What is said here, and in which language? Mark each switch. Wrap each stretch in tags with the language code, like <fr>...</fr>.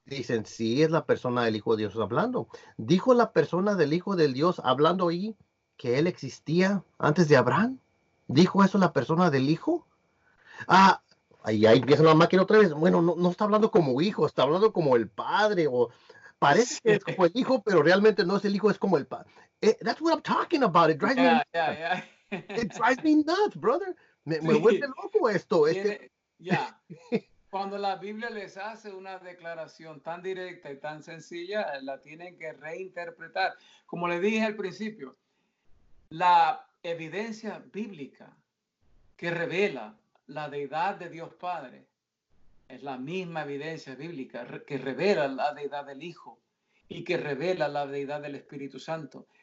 <es>Dicen, sí, es la persona del Hijo de Dios hablando. ¿Dijo la persona del Hijo de Dios hablando ahí que Él existía antes de Abraham? ¿Dijo eso la persona del Hijo? Ah, ahí empieza la máquina otra vez. Bueno, no está hablando como hijo, está hablando como el padre, o parece que es como el hijo, pero realmente no es el hijo, es como el padre.</es> <en>That's what I'm talking about. It drives me nuts.</en> <es>Ya.</es> <en>It drives me nuts, brother.</en> <es>Me vuelve Sí. loco esto. Ya. Cuando la Biblia les hace una declaración tan directa y tan sencilla, la tienen que reinterpretar. Como le dije al principio, la evidencia bíblica que revela la deidad de Dios Padre es la misma evidencia bíblica que revela la deidad del Hijo y que revela la deidad del Espíritu Santo.</es>